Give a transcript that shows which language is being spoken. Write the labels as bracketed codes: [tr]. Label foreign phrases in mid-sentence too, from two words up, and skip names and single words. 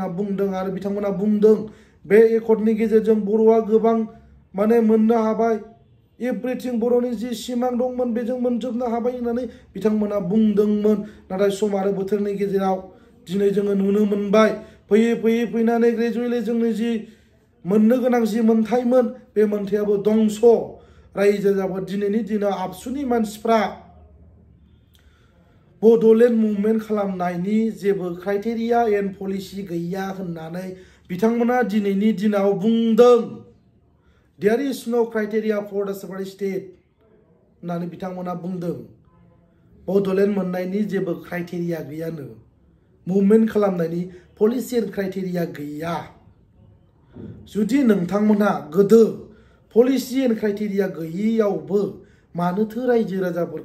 [brx] बुंदों आरो बिथांमोना बुंदों बे एकर्डनि गेजेरजों बर'आ गोबां माने मोननो हाबाय एभ्रिथिं बर'नि जि सिमां दंमोन बेजों मोनजोबनो हाबाय होननानै बिथांमोना बुंदोंमोन नाथाय सम आरो बोथोरनि गेजेराव दिनै जोङो नुनो मोनबाय फैयै फैयै फैनानै ग्रेजुवेटलि जोंनि जि मोननो गोनां जि मोनथायमोन बे मोनथायाबो दंस रायजो जाबो दिनैनि दिनाव आबसुनि मानसिफ्रा बड'लेण्ड मुभमेन्ट खालामनायनि जेबो [en] criteria and policy [brx] गैया होननानै बिथांमोना दिनैनि दिनाव बुंदों [en] there is no criteria for the separate state [brx] होननानै बिथांमोना बुंदों बड'लेण्ड मोननायनि जेबो क्राइटेरिया गैयानो मुभमेन्ट खालामनायनि [en] policy and criteria [brx] गैया जुदि नोंथांमोनहा गोदो [en] policy and criteria [brx] गैयियावबो मानोथो रायजो राजाफोरखौ